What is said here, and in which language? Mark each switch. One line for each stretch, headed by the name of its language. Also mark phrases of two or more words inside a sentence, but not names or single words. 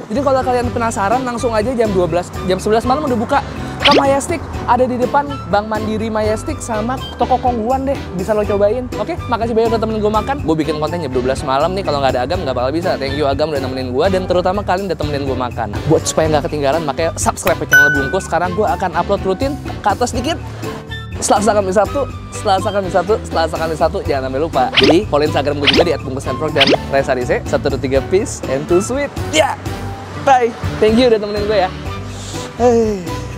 Indonesian: Jadi kalau kalian penasaran, langsung aja jam 11 malam udah buka ke Majestic. Ada di depan Bank Mandiri Majestic sama toko Kongguan deh, bisa lo cobain. Oke, makasih banyak udah temenin gue makan. Gue bikin konten jam 12 malam nih, kalau nggak ada Agam nggak bakal bisa.
English: Thank you
Indonesian: Agam udah nemenin gue, dan terutama kalian udah temenin gue makan. Buat supaya nggak ketinggalan, makanya subscribe ke channel Bungkus. Sekarang gue akan upload rutin ke atas dikit. Selasa Kamis Sabtu, jangan sampai lupa. Jadi follow Instagram gue juga di @bungkusandfrog dan Resarise 123 peace and 2 sweet. Ya, bye.
English: Thank you
Indonesian: udah temenin gue ya.